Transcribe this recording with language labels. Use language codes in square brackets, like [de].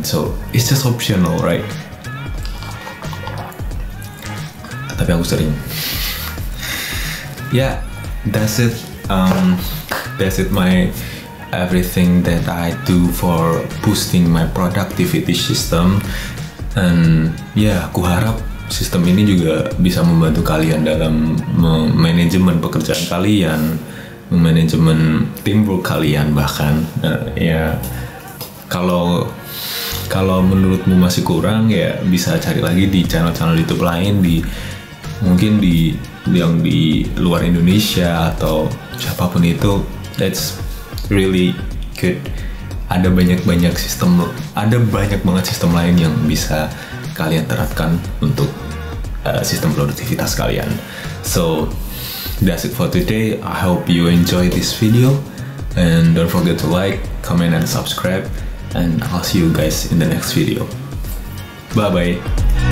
[en] So, it's just optional, right? [id] Tapi aku sering. [en] Yeah, that's it. That's it, my everything that I do for boosting my productivity system. And yeah, [id] aku harap sistem ini juga bisa membantu kalian dalam manajemen pekerjaan kalian, manajemen teamwork kalian bahkan. Ya, kalau menurutmu masih kurang ya bisa cari lagi di channel-channel YouTube lain, mungkin yang di luar Indonesia atau siapapun itu. [en] That's really good. [id] Ada banyak banget sistem lain yang bisa kalian terapkan untuk sistem produktivitas kalian. [en] So that's it for today. I hope you enjoy this video, and don't forget to like, comment, and subscribe, and I'll see you guys in the next video. Bye bye.